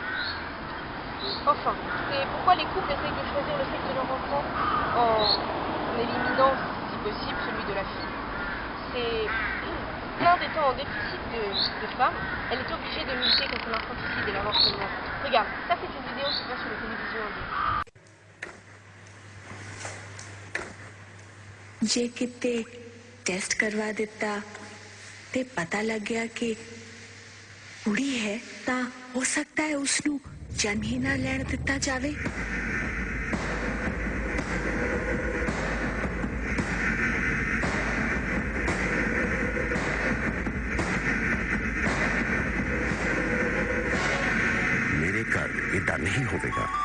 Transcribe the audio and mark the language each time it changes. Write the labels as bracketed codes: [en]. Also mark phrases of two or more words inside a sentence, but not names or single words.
[fr] Enfin, c'est pourquoi les couples essayent de choisir le sexe de leur enfant en éliminant, si possible, celui de la fille. C'est l'Inde étant en déficit de femmes, elle est obligée de militer contre l'infanticide et l'avortement. Regarde, ça c'est une vidéo qui passe sur la télévision indienne. [pa] ਜੇ ਕਿਤੇ ਟੈਸਟ ਕਰਵਾ ਦਿੱਤਾ ਤੇ ਪਤਾ ਲੱਗ ਗਿਆ ਕਿ ਕੁੜੀ ਹੈ ਤਾਂ ਹੋ ਸਕਦਾ ਹੈ ਉਸਨੂੰ ਜਨਮ ਹੀ ਨਾ ਲੈਣ ਦਿੱਤਾ ਜਾਵੇ। ਮੇਰੇ ਘਰ ਇੱਦਾਂ ਨਹੀਂ ਹੋਵੇਗਾ।